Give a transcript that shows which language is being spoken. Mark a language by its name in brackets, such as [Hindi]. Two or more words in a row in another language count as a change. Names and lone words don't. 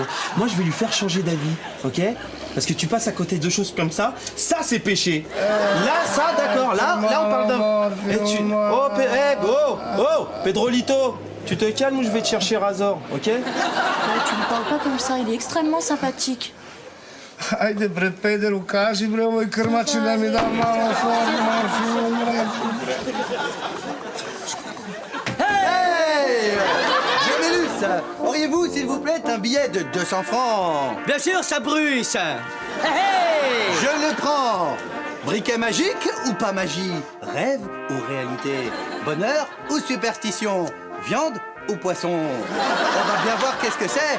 [French] Moi je vais lui faire changer d'avis, ok? Parce que tu passes à côté de choses comme ça c'est péché. Là, ça, d'accord, là on parle d'un... Oh, Pedrolito, tu te calmes ou je vais te chercher Razor, ok? Ouais, tu lui parles pas comme ça. Il est extrêmement sympathique. [Serbian] Ajde bre, pederu, kaži bre ovoj krmači da mi da malo morfijuma. [French] Hey! Jamélus, auriez-vous, s'il vous plaît, un billet de 200 francs? Bien sûr, ça bruisse. Hey! Je le prends. Briquet magique ou pas magie? Rêve ou réalité? Bonheur ou superstition? Viande ou poisson? On va bien voir qu'est-ce que c'est.